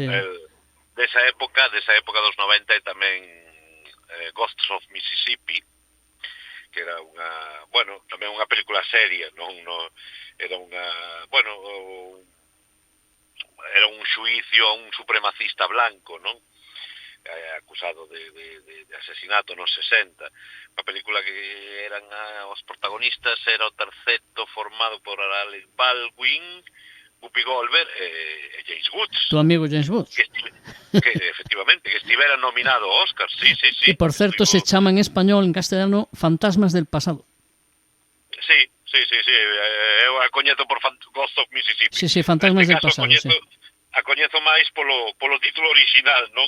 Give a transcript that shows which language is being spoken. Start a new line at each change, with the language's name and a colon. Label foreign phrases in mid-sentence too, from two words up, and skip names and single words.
Galician: Bueno, desa época dos 90 e tamén Ghosts of Mississippi, que era unha, bueno, tamén unha película seria, non era unha, bueno, era un xuicio a un supremacista blanco, non? Acusado de asesinato nos 60. A película que eran os protagonistas era o terceto formado por Alec Baldwin, Whoopi Goldberg e James Woods. Tu amigo James Woods. Que efectivamente, que estivera nominado ao Oscar, sí. Que por certo se chama en español, en castellano, Fantasmas del pasado. Sí, eu a coñezo por Ghost of Mississippi. Sí, Fantasmas del pasado, sí. A coñezo máis polo título original, non?